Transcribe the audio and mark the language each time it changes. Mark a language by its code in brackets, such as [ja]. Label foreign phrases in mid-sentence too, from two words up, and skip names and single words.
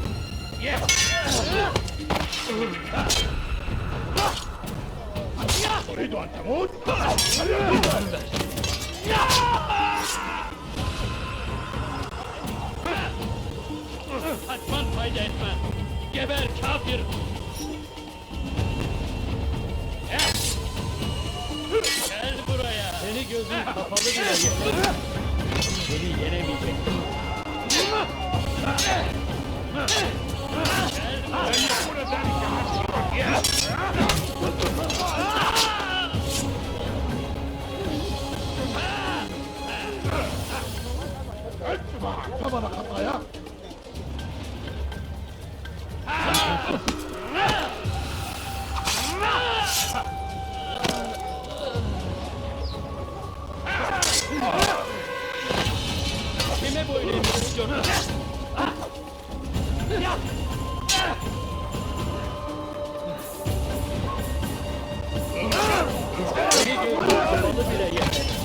[ar] تريد أن تموت؟ [tr] Kaçman fayda etmez. Geber kafir! Gel buraya. Seni gözün kapalı bile yeter. Seni yenemeyecektim. Gel [ar] ثمن خطاياك [tr] Kime boyun eğmek istiyorsun? Seni gözün kapalı bile yeter.